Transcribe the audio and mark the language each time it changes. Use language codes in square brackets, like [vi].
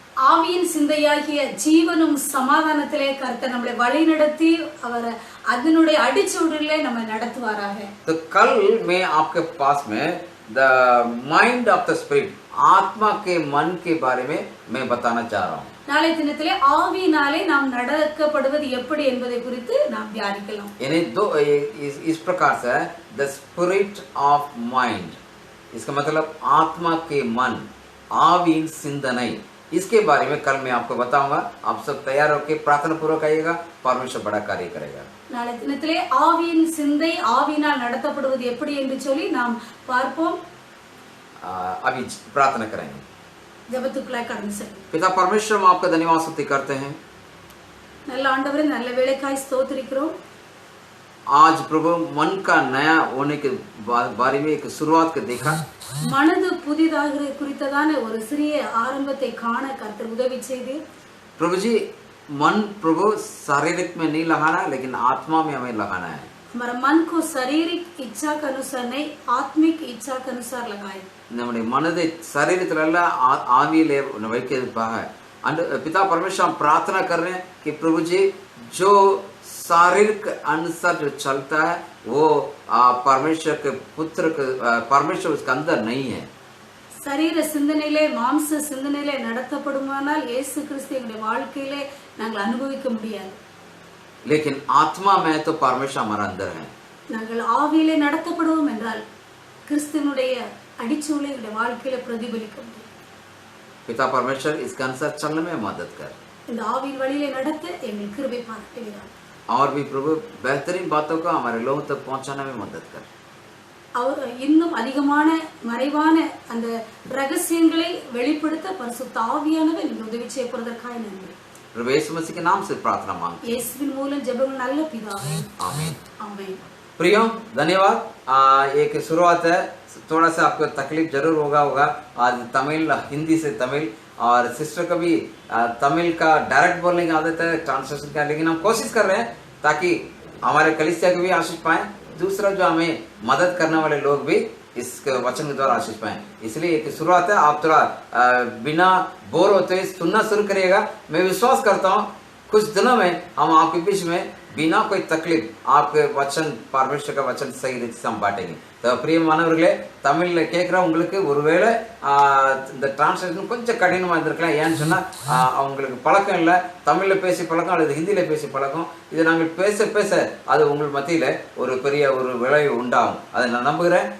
[ta] ஆவியின் சிந்தையாகிய ஜீவனும் சமாதானத்திலே கர்த்தர் நம்மை வழிநடத்தி அவர் அதனுடைய அடிச்சுவடிலே நம்மை நடத்துவாராக. [hi] तो कल मैं आपके पास में [en] the mind of the spirit, [hi] आत्मा के मन के बारे में मैं बताना चाह रहा हूँ. [ta] நாளை தினத்திலே ஆவியினாலே நாம் நடக்கப்படுவது எப்படி என்பதை குறித்து நாம் தியானிக்கலாம். [hi] यानी दो इस प्रकार से [en] the spirit of mind, [hi] इसका मतलब आत्मा के मन, [ta] आवीन सिंदनई, [hi] इसके बारे में कल मैं आपको बताऊंगा. आप सब तैयार होकर प्रार्थना पूर्वक आइएगा. परमेश्वर बड़ा कार्य करेगा. [ta] நாளை தினத்திலே ஆவியின் சிந்தை ஆவியினால் நடத்தப்படுவது எப்படி என்று சொல்லி நாம் பார்ப்போம். [hi] अभी प्रार्थना करेंगे. [ta] ஜெபத்துக்குள்ளாய் கடந்து செல்வோம். [hi] पिता परमेश्वर, हम आपका धन्यवाद स्तुति करते हैं. [ta] நல்ல ஆண்டவரே, நல்ல வேளைக்காய் ஸ்தோத்திரிக்கிறோம். [hi] आज प्रभु मन का नया होने के बारे में एक शुरुआत के देखा. [ta] மனது புதிதாக குறித்ததான ஒரு சிறிய ஆரம்பத்தை காண கர்த்தர் உதவி செய்து. [hi] प्रभु जी, मन प्रभु शारीरिक में नहीं लगाना है, लेकिन आत्मा में हमें लगाना है. हमारा मन को शारीरिक इच्छा के अनुसार नहीं, आत्मिक इच्छा के अनुसार लगाए. [ta] நம்முடைய மனதை சரீரத்திலல்ல ஆவியிலே வைக்கிறதுக்காக [hi] पिता परमेश्वर हम प्रार्थना कर रहे हैं कि प्रभु जी जो शारीरिक अनुसार जो चलता है वो परमेश्वर के पुत्र के परमेश्वर उसके अंदर नहीं है. [ta] சரீர சிந்தனையிலே மாம்ச சிந்தனையிலே நடத்தப்படுமானால் இயேசு கிறிஸ்துவின் வாழ்க்கையிலே நாங்கள் அனுபவிக்க முடியாது. [hi] लेकिन आत्मा में तो परमेश्वर हमारा अंदर है. [ta] நாங்கள் ஆவியிலே நடத்தப்படுவோம் என்றால் கிறிஸ்துவனுடைய அடிச்சூளை எங்களுடைய வாழ்க்கையில பிரதிபலிக்க முடியும். [hi] पिता परमेश्वर इसके अनुसार चलने में मदद कर [ta] இந்த ஆவியின் வழியிலே நடத்த எங்கள் கிருபை பாராட்டுகிறார். [hi] और भी प्रभु बेहतरीन बातों को हमारे लोगों तक पहुंचाने में मदद कर. [ta] அவர் இன்னும் அதிகமான மறைவான அந்த ரகசியங்களை வெளிப்படுத்த பரிசுத்த ஆவியானவர் நீங்க உதவி செய்ய போறதற்காக நன்றி. [hi] प्रभु यीशु मसीह के नाम से प्रार्थना मांगते हैं. [ta] இயேசுவின் மூலம் ஜெபங்கள் நல்ல பிதாவே. [hi] आमीन. आमीन. प्रियो धन्यवाद. एक शुरुआत है, थोड़ा सा आपको तकलीफ जरूर होगा. आज तमिल हिंदी से तमिल और सिस्टर का भी तमिल का डायरेक्ट बोलने की आदत है, ट्रांसलेशन का, लेकिन हम कोशिश कर रहे हैं ताकि हमारे कलीसिया को भी आशीष पाए, दूसरा जो हमें मदद करने वाले लोग भी इस वचन के द्वारा आशीष पाए. इसलिए एक शुरुआत है, आप थोड़ा बिना बोर होते सुनना शुरू करिएगा. मैं विश्वास करता हूँ कुछ दिनों में हम आपके बीच में बिना कोई तकलीफ आपके वचन परमेश्वर का वचन सही रीति से हम बांटेंगे. तो प्रिय [ta] मानवர்களே, தமிழ்ல கேட்குற உங்களுக்கு ஒருவேளை இந்த டிரான்ஸ்லேஷன் கொஞ்சம் கடினமாக இருந்திருக்கலாம். ஏன்னு சொன்னால் அவங்களுக்கு பழக்கம் இல்லை, தமிழில் பேசி பழக்கம் அல்லது ஹிந்தியில் பேசி பழக்கம். இதை நாங்கள் பேச பேச அது உங்கள் மத்தியில் ஒரு பெரிய ஒரு விளைவு உண்டாகும், அதை நான் நம்புகிறேன்.